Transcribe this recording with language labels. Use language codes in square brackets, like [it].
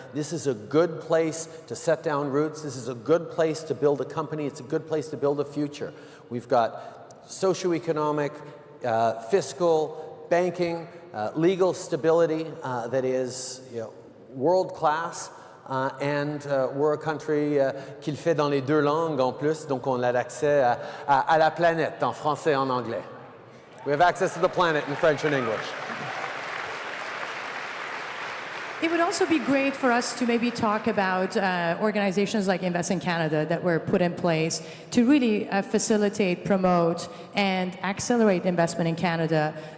[en] This is a good place to set down roots. This is a good place to build a company. It's a good place to build a future. We've got socioeconomic, fiscal, banking, legal stability that is world-class. And we're a country [fr] qui le fait dans les deux langues en plus, donc on a l'accès à la planète en français et en anglais. [en] We have access to the planet in French and English. It would also be great for us to maybe talk about organizations like Invest in Canada that were put in place to really facilitate, promote, and accelerate investment in Canada.